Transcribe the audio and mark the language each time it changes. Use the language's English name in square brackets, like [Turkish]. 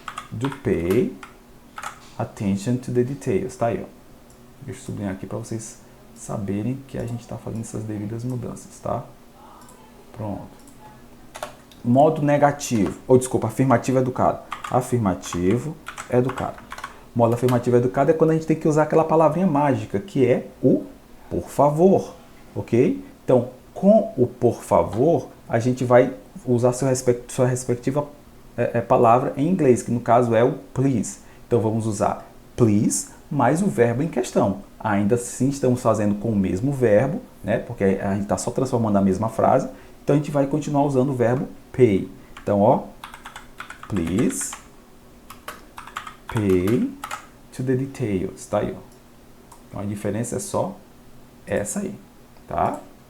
[English] Do pay attention to the details. [Portuguese] Tá aí, ó. Deixa eu sublinhar aqui para vocês saberem que a gente está fazendo essas devidas mudanças, tá? Pronto. Modo negativo, ou desculpa, afirmativo educado. Afirmativo educado. Modo afirmativo educado é quando a gente tem que usar aquela palavrinha mágica, que é o por favor, ok? Então, com o por favor, a gente vai usar sua respectiva palavra em inglês, que no caso é o please. Então, vamos usar please mais o verbo em questão. Ainda assim, estamos fazendo com o mesmo verbo, né? Porque a gente está só transformando a mesma frase. Então, a gente vai continuar usando o verbo pay. Então, ó, please pay to the details. Tá aí, ó. Então, a diferença é só essa aí, tá?